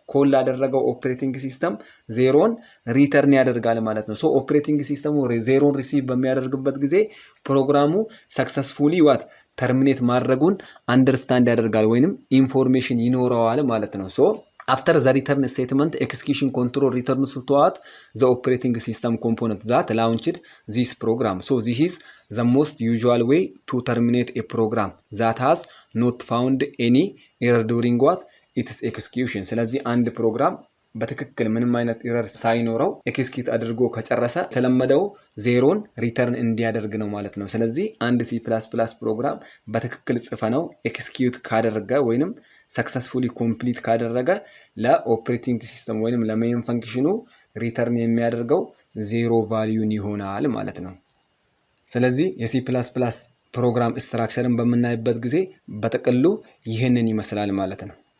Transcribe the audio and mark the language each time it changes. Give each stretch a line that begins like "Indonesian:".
Amharic: ኮል ላደረገው ኦፕሬቲንግ ሲስተም ዜሮን ሪተርን ያደርጋል ማለት ነው። ሶ ኦፕሬቲንግ ሲስተሙ ዜሮን ሪሲቭ በሚያደርግበት ጊዜ ፕሮግራሙ ሰክሰስፉሊ ዋት ተርሚኔት ማድረጉን አንደርስታንድ ያደርጋል ወይንም ኢንፎርሜሽን ይኖረዋል ማለት ነው። ሶ
English: after the return statement execution control returns to what the operating system component that launched this program. So this is the most usual way to terminate a program that has not found any error during what its execution.
Amharic: ስለዚህ አንድ ፕሮግራም በትክክል ምንም አይነት ኤረር ሳይኖረው ኤክስኪዩት አድርጎ ከጨረሰ የተለመደው ዜሮን ሪተርን እንዲያደርግ ነው ማለት ነው። ስለዚህ አንድ ሲ ፕላስ ፕላስ ፕሮግራም በትክክል ጽፈነው ኤክስኪዩት ካደረገ ወይንም ሰክሰስፉሊ ኮምፕሊት ካደረገ ለኦፕሬቲንግ ሲስተም ወይንም ለሜን ፈንክሽኑ ሪተርን የሚያደርገው ዜሮ ቫልዩን ይሆናል ማለት ነው። ስለዚህ የሲ ፕላስ ፕላስ ፕሮግራም ስትራክቸርን በምናይበት ጊዜ በጥቅሉ ይህንን ይመስላል ማለት ነው።